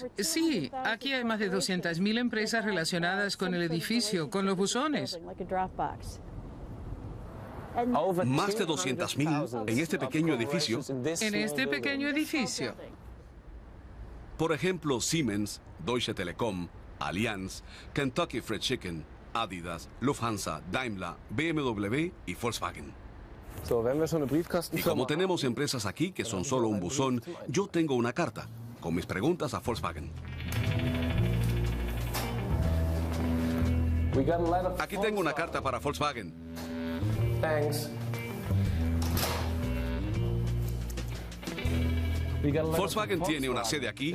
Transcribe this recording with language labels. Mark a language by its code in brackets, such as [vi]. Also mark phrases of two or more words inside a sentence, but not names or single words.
[es] Sí, aquí hay más de 200.000 empresas relacionadas con el edificio, con los buzones. Más de 200.000 en este pequeño edificio. En este pequeño edificio. Por ejemplo, Siemens, Deutsche Telekom, Allianz, Kentucky Fried Chicken, Adidas, Lufthansa, Daimler, BMW y Volkswagen. Y como tenemos empresas aquí que son solo un buzón, yo tengo una carta con mis preguntas a Volkswagen. Aquí tengo una carta para Volkswagen. Volkswagen tiene una sede aquí.